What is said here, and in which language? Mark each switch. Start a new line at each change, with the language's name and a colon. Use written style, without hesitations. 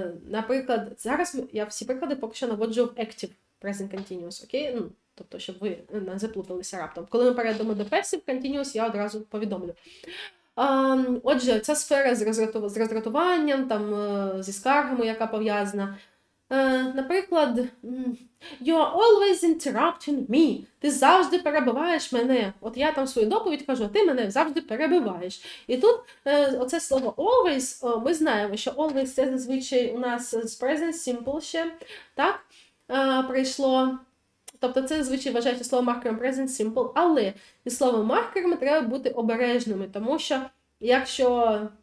Ukrainian: Наприклад, зараз я всі приклади поки що наводжу в Active Present Continuous, окей? Тобто, щоб ви не заплуталися раптом. Коли ми перейдемо до Passive Continuous, я одразу повідомлю. Отже, ця сфера з роздратуванням, там, зі скаргами, яка пов'язана. Наприклад,
English: you are always interrupting me.
Ukrainian: Ти завжди перебиваєш мене. От я там свою доповідь кажу, а ти мене завжди перебиваєш. І тут оце слово always, ми знаємо, що always це зазвичай у нас з present simple ще, так, прийшло. Тобто це зазвичай вважається слово маркером present simple, але із словом маркерами треба бути обережними, тому що якщо...